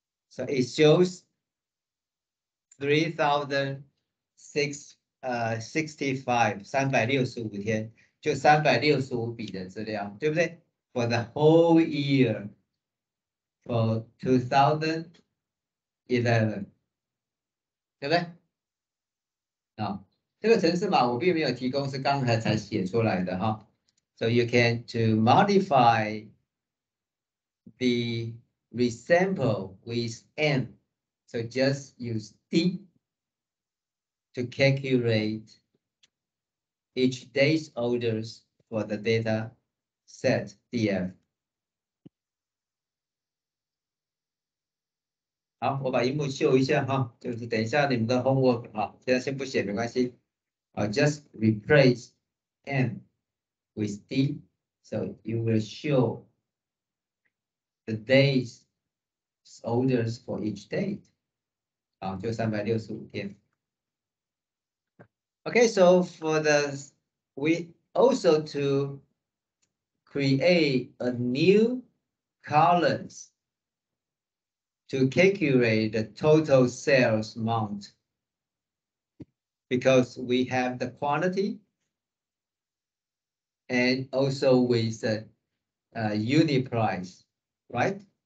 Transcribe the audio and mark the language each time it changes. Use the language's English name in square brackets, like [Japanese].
[English] So it shows 3,665 [Chinese] 365天，就365笔的资料，对不对 [English] ？For the whole year for 2011， [Chinese] 对不对？啊，这个程式码我并没有提供，是刚才写出来的哈。 [English] So you can to modify the resample with M. So just use D to calculate each day's orders for the data set DF. [Chinese] 好，我把荧幕秀一下哈，就是等一下你们的 homework 哈，现在先不写没关系。 [English] Just replace M with D, so you will show the days orders for each date. [Chinese] 啊，就365天。 [English] Okay, so for we also to create a new columns to calculate the total sales amount, because we have the quantity and also with the unit price, right?